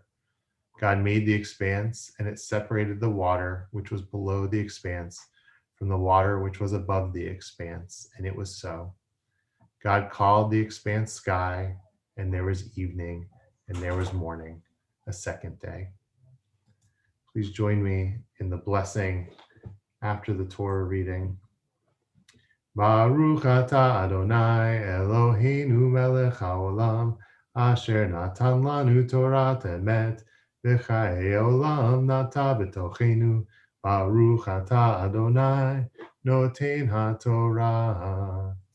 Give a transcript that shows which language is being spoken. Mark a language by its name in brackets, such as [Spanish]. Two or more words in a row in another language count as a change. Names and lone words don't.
[English] God made the expanse, and it separated the water which was below the expanse from the water which was above the expanse, and it was so. God called the expanse sky, and there was evening, and there was morning, a second day. Please join me in the blessing after the Torah reading. [Hebrew] ברוך אתה ה' אלהינו מלך העולם, אשר נתן לנו תורת אמת, וחיי עולם נטע בתוכנו. ברוך אתה ה' נותן התורה.